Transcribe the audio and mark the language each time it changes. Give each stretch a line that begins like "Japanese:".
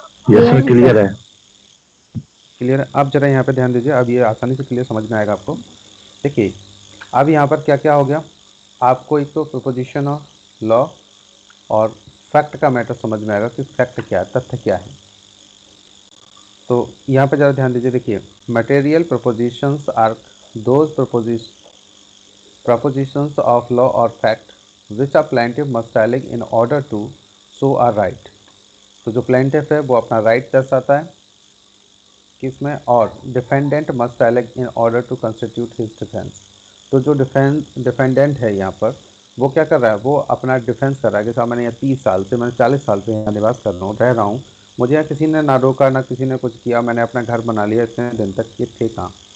Hindi: Yes sir, clear है। Clear है। अब जरा यहाँ पे ध्यान दीजिए, अब ये आसानी से क्लियर समझ में आएगा आपको। देखिए अब यहाँ पर क्या क्या हो गया, आपको एक तो प्रोपोजिशन ऑफ लॉ और फैक्ट का मैटर समझ में आएगा कि फैक्ट क्या है, तथ्य क्या है। तो यहाँ पे ज़रा ध्यान दीजिए, देखिए
English: Material propositions are those propositions of law or fact which a plaintiff must allege in order to show a right।
Hindi: तो जो plaintiff है वो अपना right दर्शाता है किसमें, और
English: Defendant must allege in order to constitute his defense।
Hindi: तो जो डिफेंडेंट है यहाँ पर वो क्या कर रहा है, वो अपना डिफेंस कर रहा है कि साहब मैंने यहाँ 30 साल से, मैंने 40 साल से यहाँ निवास कर रहा हूँ, रह रहा हूँ, मुझे यहाँ किसी ने ना रोका ना किसी ने कुछ किया, मैंने अपना घर बना लिया इतने दिन तक, ये थे कहाँ।